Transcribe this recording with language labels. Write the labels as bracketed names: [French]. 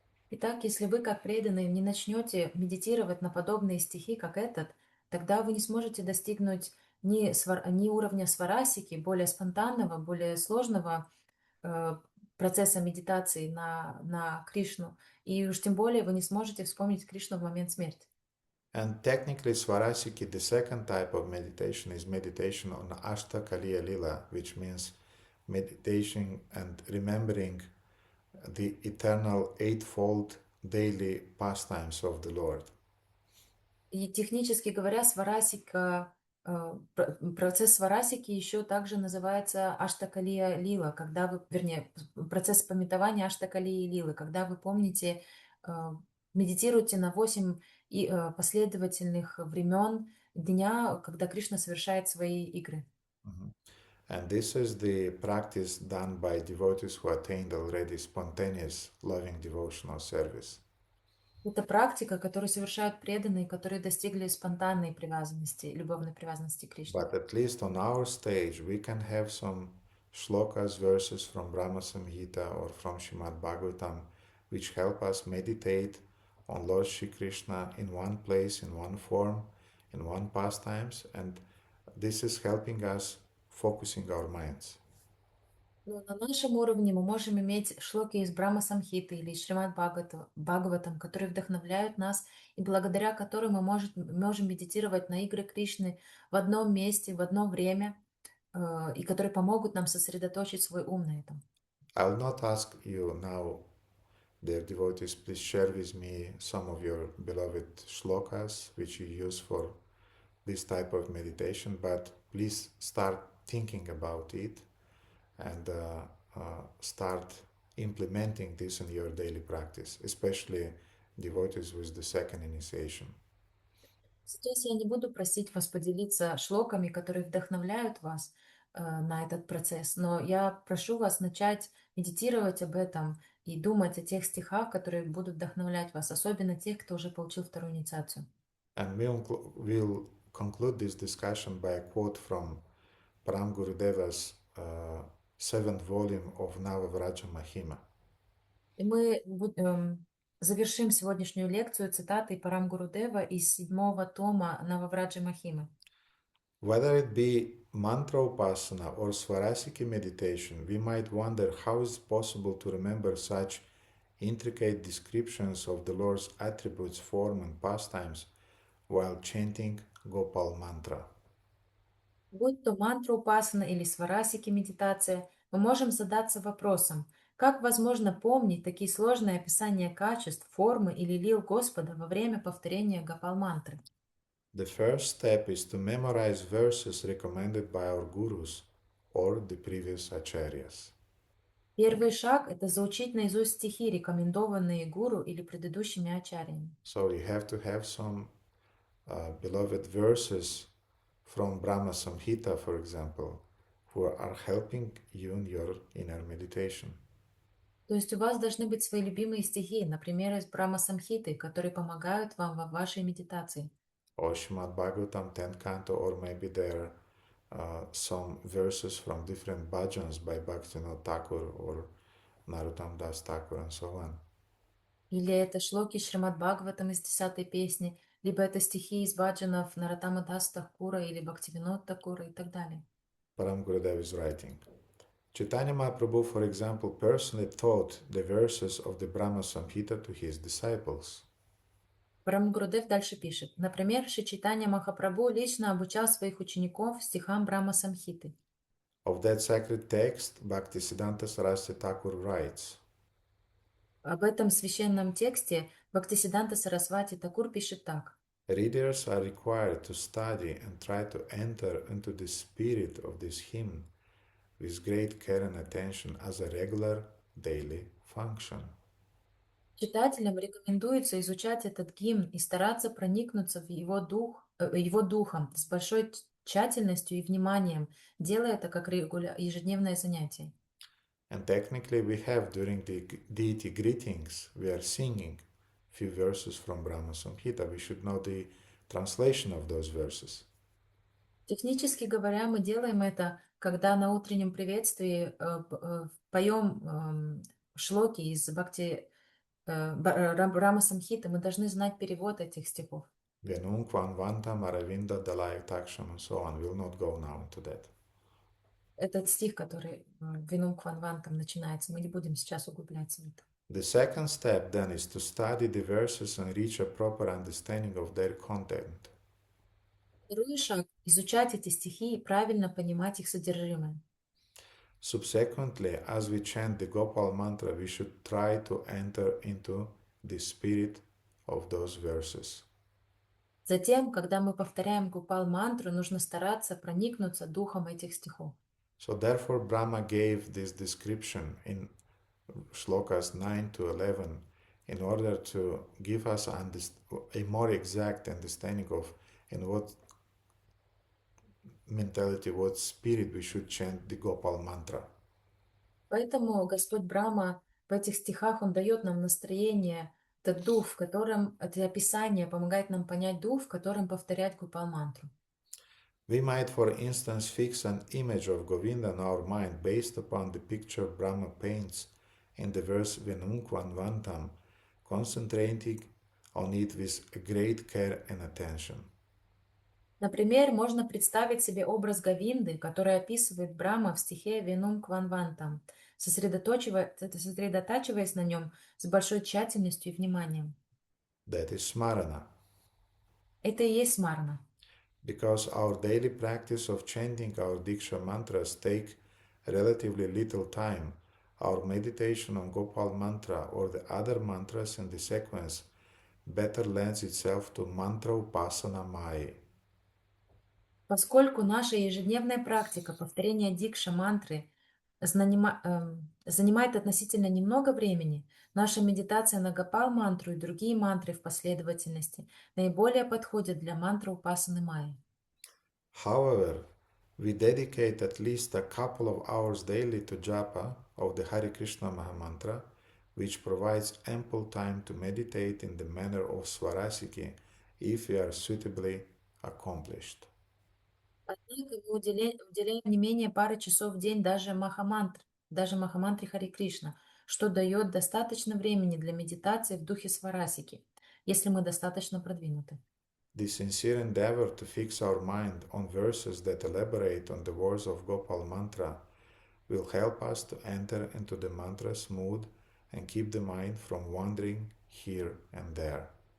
[Russian] Итак, если вы, как преданные, не начнете медитировать на подобные стихи, как этот, тогда вы не сможете достигнуть ни уровня сварасики, более спонтанного, более сложного процесса медитации на Кришну, и уж тем более вы не сможете вспомнить Кришну в момент смерти. [English] And technically, Svarasiki, the second type of meditation, is meditation on Ashtakaliya Lila, which means meditation and remembering the eternal eightfold daily pastimes of the Lord. [Russian] И технически говоря, сварасика, процесс сварасики еще также называется аштакалия лила, когда вы, вернее, процесс памятования аштакалии лилы, когда вы помните, медитируете на 8 последовательных времен дня, когда Кришна совершает свои игры. [English] And this is the practice done by devotees who attained already spontaneous loving devotional service. [Russian] Это практика, которую совершают преданные, которые достигли спонтанной привязанности, любовной привязанности к Кришне. [English] But at least on our stage, we can have some shlokas, verses from Brahma Samhita or from Srimad Bhagavatam, which help us meditate on Lord Shri Krishna in one place, in one form, in one pastimes, and this is helping us focusing our minds. [Russian] Но на нашем уровне мы можем иметь шлоки из Брахма Самхиты или Шримад Бхагаватам, которые вдохновляют нас и благодаря которым мы можем медитировать на игры Кришны в одном месте, в одно время, и которые помогут нам сосредоточить свой ум на этом. [English] I'll not ask you now Dear devotees, please share with me some of your beloved shlokas which you use for this type of meditation, but please start thinking about it and start implementing this in your daily practice, especially devotees with the second initiation. [Russian] Сейчас я не буду просить вас поделиться шлоками, которые вдохновляют вас на этот процесс, но я прошу вас начать медитировать об этом и думать о тех стихах, которые будут вдохновлять вас, особенно тех, кто уже получил вторую инициацию. [English] And we'll conclude this discussion by a quote from Param Gurudeva's seventh volume of Navavraja Mahima. [Russian] И мы завершим сегодняшнюю лекцию цитатой Парам Гурудева из 7-го тома Нававраджи Махимы. [English] Whether it be mantra upasana or svarasiki meditation, we might wonder how is it possible to remember such intricate descriptions of the Lord's attributes, form and pastimes while chanting Gopal mantra. [Russian] Будь то мантра упасана или сварасики медитация, мы можем задаться вопросом, как возможно помнить такие сложные описания качеств, формы или лил Господа во время повторения Гопал-мантры? [English] The first step is to memorize verses recommended by our gurus or the previous acharyas. [Russian] Первый шаг – это заучить наизусть стихи, рекомендованные гуру или предыдущими ачарьями. [English] So you have to have some beloved verses from Brahma Samhita, for example, who are helping you in your inner meditation. [Russian] То есть у вас должны быть свои любимые стихи, например, из Брахма Самхиты, которые помогают вам во вашей медитации. [English] Or Srimad Bhagavatam 10th canto, or maybe there are some verses from different bhajans by Bhaktivinoda Thakur or Narottam Das Thakur and so on. [Russian] Или это шлоки Шримад Бхагаватам из 10-й песни, либо это стихи из баджанов Нароттама Дас Такура или Бхактивинод Такура и так далее. [English] Param Gurudev is writing. Chaitanya Mahaprabhu, for example, personally taught the verses of the Brahma Samhita to his disciples. [Russian] Парам Гурудев дальше пишет. Например, Шри Чайтанья Махапрабху лично обучал своих учеников стихам Брахма Самхиты. [English] Of that sacred text, Bhaktisiddhanta Saraswati Thakur writes, [Russian] Об этом священном тексте Бхактисиддханта Сарасвати Такур пишет так. [English] Readers are required to study and try to enter into the spirit of this hymn with great care and attention as a regular daily function. [Russian] Читателям рекомендуется изучать этот гимн и стараться проникнуться в его духом с большой тщательностью и вниманием, делая это как ежедневное занятие. [English] And technically we have during the deity greetings, we are singing few verses from Brahma Samhita. We should know the translation of those verses. [Russian] Технически говоря, мы делаем это, когда на утреннем приветствии поем шлоки из Брахма Самхиты, мы должны знать перевод этих стихов. [Sanskrit] Venum Kvan Vantam Aravinda Dalai Taksham [English] and so on. We'll not go now into that. [Russian] Этот стих, который Винум Кванвантам начинается, мы не будем сейчас углубляться в это. [English] The second step then is to study the verses and reach a proper understanding of their content. [Russian] Второй шаг – изучать эти стихи и правильно понимать их содержимое. [English] Subsequently, as we chant the Gopal mantra, we should try to enter into the spirit of those verses. [Russian] Затем, когда мы повторяем Гопал-мантру, нужно стараться проникнуться духом этих стихов. [English] So therefore Brahma gave this description in Shlokas 9 to 11 in order to give us a more exact understanding of in what mentality, what spirit we should chant the Gopal mantra. [Russian] Поэтому Господь Брахма в этих стихах, Он дает нам настроение, этот дух, в котором, это описание помогает нам понять дух, в котором повторять Гопал-мантру. [English] We might, for instance, fix an image of Govinda in our mind based upon the picture Brahma paints in the verse Venum Kvan Vantam, concentrating on it with great care and attention. [Russian] Например, можно представить себе образ Говинды, который описывает Брахма в стихе «Венум Кванвантам», сосредотачиваясь на нем с большой тщательностью и вниманием. [English] That is smarana. [Russian] Это и есть смарана. [English] Because our daily practice of chanting our Diksha mantras take relatively little time, our meditation on Gopal mantra or the other mantras in the sequence better lends itself to mantra upasana Mai. [Russian] Поскольку наша ежедневная практика повторения дикша мантры занимает относительно немного времени, наша медитация на Гопал мантру и другие мантры в последовательности наиболее подходят для мантры Упасаны Майи. [English] However, we dedicate at least a couple of hours daily to japa of the Hare Krishna Mahamantra, which provides ample time to meditate in the manner of Swarasiki if we are suitably accomplished. [Russian] Однако мы уделяем не менее пары часов в день даже Махамантре Хари Кришна, что дает достаточно времени для медитации в духе сварасики, если мы достаточно продвинуты. [English] The sincere endeavor to fix our mind on verses that elaborate on the words of Gopal mantra will help us to enter into the mantra's mood and keep the mind from wandering here and there.